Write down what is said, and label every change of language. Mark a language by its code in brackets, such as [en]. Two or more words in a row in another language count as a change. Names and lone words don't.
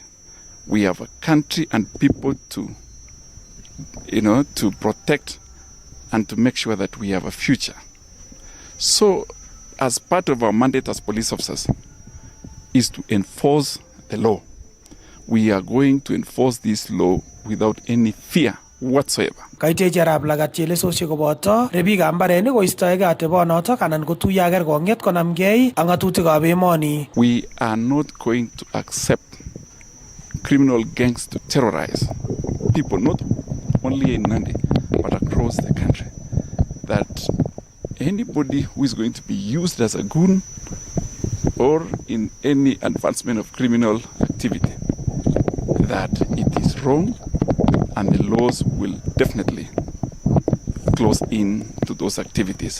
[en] We have a country and people to protect and to make sure that we have a future. So, as part of our mandate as police officers, is to enforce the law. We are going to enforce this law without any fear whatsoever. [kln] Kaitechi Arap Lagat chelesosiek koboto rebikab mbarenik koistoegei atebonotok anan kotuiyo ak kerkong'et konamgei ak ng'atutikab emoni. [en] We are not going to accept criminal gangs to terrorize people, not only in Nandi, but across the country. That anybody who is going to be used as a goon or in any advancement of criminal activity, that it is wrong and the laws will definitely close in to those activities.